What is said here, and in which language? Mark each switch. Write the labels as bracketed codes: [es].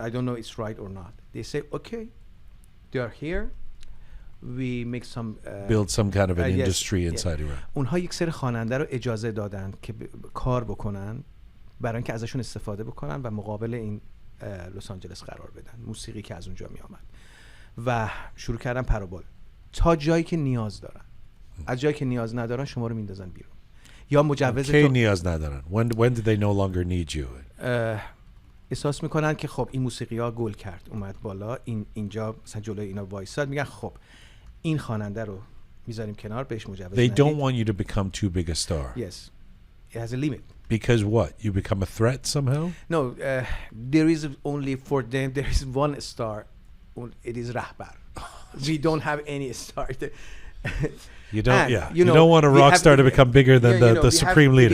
[en] I don't know it's right or not. They say, okay, they are here. We make some build some kind of an industry inside Iran. [fa] اونها یک سری خواننده رو اجازه دادن که کار بکنن برای اینکه ازشون استفاده بکنن و مقابل این لس آنجلس قرار بدن، موسیقی که از اونجا می آمد، و شروع کردن پروبال تا جایی که نیاز دارن. از جایی که نیاز ندارن شما رو میندازن بیرون یا مجوز کی نیاز ندارن. [en] When do they no longer need you? [fa] احساس میکنن که خب این موسیقی ها گل کرد، اومد بالا، اینجا مثلا جلوی اینا وایساد، میگن خب این خواننده رو میذاریم کنار، بهش مجوز [en] They don't want you to become too big a star. Yes. It has a limit. Because what? You become a threat somehow? No, there is only for them, there is one star. It is Rahbar. We don't have any star. You don't, you don't want a rock star to become bigger than the supreme leader.